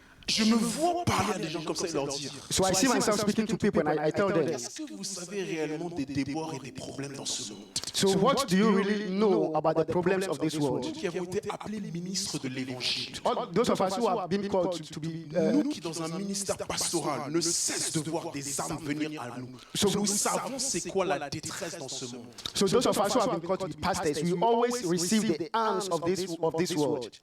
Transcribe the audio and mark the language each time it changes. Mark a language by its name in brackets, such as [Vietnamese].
[French] Je me vois parler à des gens comme ça et leur dire, [English] So I see myself speaking to people and I tell them, [French] est-ce que vous savez réellement des déboires et des problèmes dans ce monde? [English] so what do you really know about the problems of this world? [French] Nous qui avons été appelés ministres de l'Évangile, [English] All those of us who have been called to be [French] nous qui dans un ministère pastoral ne cessent de voir des âmes venir à nous. Nous savons c'est quoi la détresse dans ce monde. [English] so those of us who have been called to be pastors, we always receive the hands of this world.